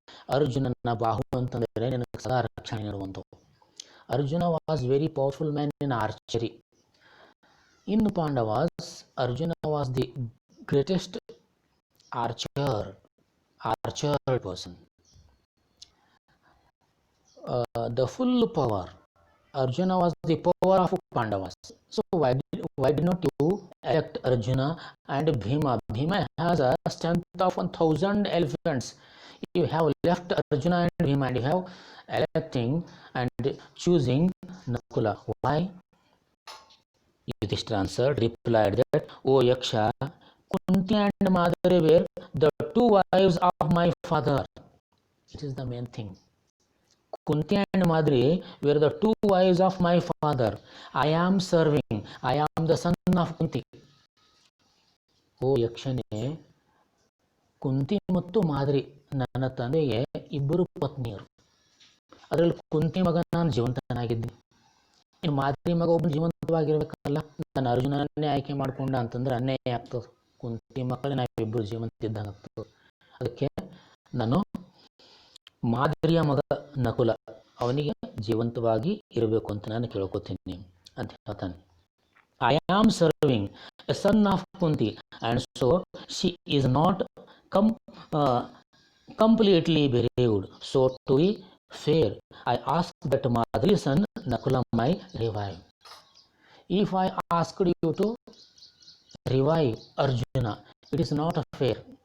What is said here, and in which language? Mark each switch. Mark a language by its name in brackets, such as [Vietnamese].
[Kannada] ಅರ್ಜುನನ ಬಾಹು ಅಂತಂದರೆ ನಿನಗೆ ಸದಾ ರಕ್ಷಣೆ ನೀಡುವಂಥವು. [English] Arjuna was very powerful man in archery. In Pandavas, Arjuna was the greatest archer person. The full power. Arjuna was the power of Pandavas. So why did not you elect Arjuna and Bhima? Bhima has a strength of 1,000 elephants. You have left Arjuna and Bhima and you have electing and choosing Nakula. Why? Yudhishthira replied that, "O Yaksha, Kunti and Madari were the 2 wives of my father." It is the main thing. Kunti and Madri were the 2 wives of my father. I am serving. I am the son of Kunti. [Kannada] ಓ ಯಕ್ಷನೇ, ಕುಂತಿ ಮತ್ತು ಮಾದ್ರಿ ನನ್ನ ತಂದೆಗೆ ಇಬ್ಬರು ಪತ್ನಿಯರು. ಅದರಲ್ಲಿ ಕುಂತಿ ಮಗ ನಾನು ಜೀವಂತನಾಗಿದ್ದೆ. ಇನ್ನು ಮಾದ್ರಿ ಮಗ ಒಬ್ಬನು ಜೀವಂತವಾಗಿರ್ಬೇಕಲ್ಲ. ನಾನು ಅರ್ಜುನನ್ನೇ ಆಯ್ಕೆ ಮಾಡ್ಕೊಂಡ ಅಂತಂದ್ರೆ ಅನ್ಯಾಯ ಆಗ್ತದೆ. ಕುಂತಿ ಮಕ್ಕಳೇ ನಾವಿಬ್ಬರು ಜೀವಂತ ಇದ್ದಂಗೆ ಆಗ್ತದೆ. ಅದಕ್ಕೆ ನಾನು ಮಾದರಿಯ ಮಗ ನಕುಲ, ಅವನಿಗೆ ಜೀವಂತವಾಗಿ ಇರಬೇಕು ಅಂತ ನಾನು ಕೇಳ್ಕೊತೀನಿ ಅಂತ ಹೇಳ್ತಾನೆ. [English] I am serving a son of Kunti, and so she is not completely bereaved. So to be fair, I ask that Madri son Nakula might revive. If I asked you to revive Arjuna, it is not fair.